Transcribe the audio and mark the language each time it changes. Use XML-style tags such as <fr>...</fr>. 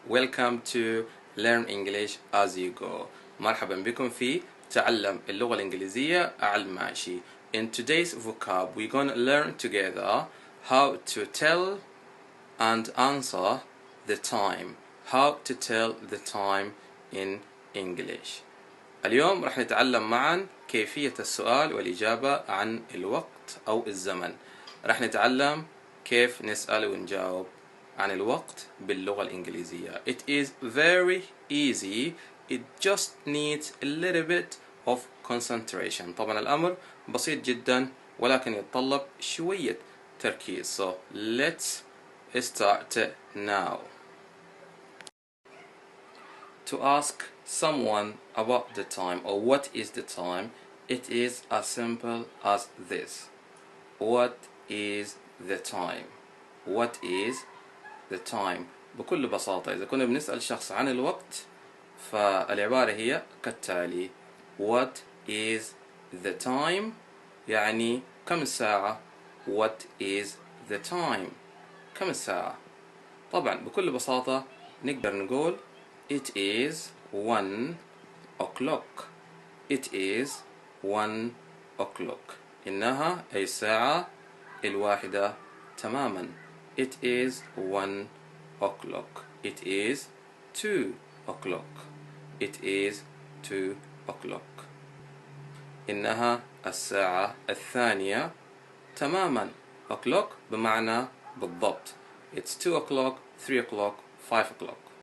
<en>Welcome to Learn English as you go.</en> <ar>مرحبا بكم في تعلم اللغة الإنجليزية على الماشي.</ar> <en>In today's vocab, we're going to learn together how to tell and answer the time. How to tell the time in English.</en> <ar>اليوم راح نتعلم معا كيفية السؤال والإجابة عن الوقت أو الزمن. راح نتعلم كيف نسأل ونجاوب عن الوقت باللغة الإنجليزية.</ar> <en>It is very easy. It just needs a little bit of concentration.</en> <ar>طبعا الأمر بسيط جدا ولكن يتطلب شوية تركيز.</ar> <en>So let's start now. To ask someone about the time or what is the time, it is as simple as this. What is the time? What is the time?</en> <ar>بكل بساطة إذا كنا بنسأل شخص عن الوقت فالعبارة هي كالتالي.</ar> <en>What is the time؟</en> <ar>يعني كم الساعة؟</ar> <en>What is the time؟</en> <ar>كم الساعة؟ طبعا بكل بساطة نقدر نقول</ar> <en>It is 1 o'clock. It is 1 o'clock.</en> <ar>إنها أي الساعة الواحدة تماما.</ar> <en>It is 1 o'clock. It is 2 o'clock. It is 2 o'clock.</en> <ar>إنها الساعة الثانية تماما. o'clock بمعنى بالضبط.</ar> <en>It's 2 o'clock, 3 o'clock, 5 o'clock.</en>